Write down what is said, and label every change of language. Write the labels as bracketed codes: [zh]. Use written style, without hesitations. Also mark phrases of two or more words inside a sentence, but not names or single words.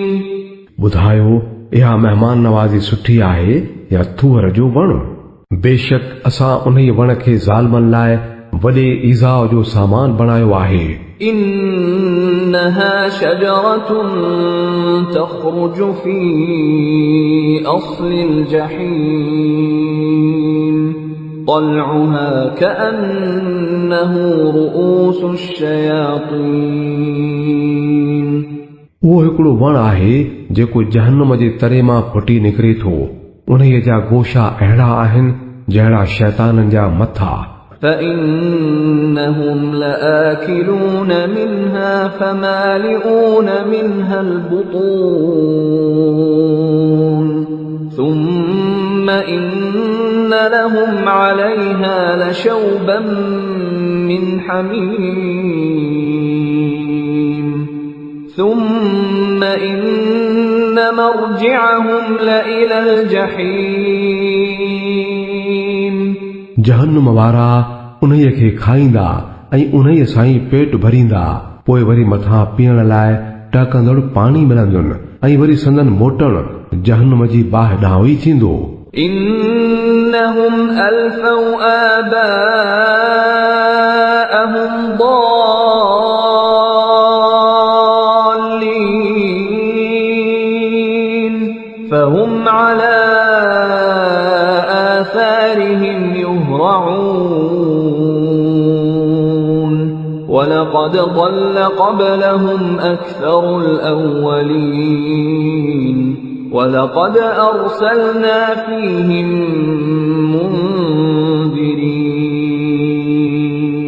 [sd] ॿुधायो इहा महिमान नवाज़ी सुठी आहे या थूअर जो वण बेशक असां उन वण खे ज़ालमनि लाइ वॾे ईज़ाउ जो सामान बणायो आहे। [ar] إنها شجرة تخرج في أصل الجحيم طلعها كأنه رؤوس الشياطين [sd] उहो हिकिड़ो वण आहे जेको जहन्नम जे तरे मां फुटी निकिरे थो। उन्हीअ जा गोशा अहिड़ा आहिनि जहिड़ा शैताननि जा मथा। [ar] فإنهم لآكلون منها فمالئون منها البطون ثم إن لهم عليها لشوبا من حميم ثم إن مرجعهم لإلى الجحيم [sd] जहन्नुम वारा उन्हीअ खे खाईंदा ऐं उन्हीअ सां ई पेट भरींदा। पोइ वरी मथां पीअण लाइ टहकंदड़ पाणी मिलंदुनि ऐं वरी संदन मोटण जहन्नुम जी बाहि ॾांहुं ई थींदो। [ar] إنهم ألفوا آباءهم ضالين فهم على آثارهم يهرعون ولقد ضل قبلهم أكثر الأولين ولقد أرسلنا فيهم منذرين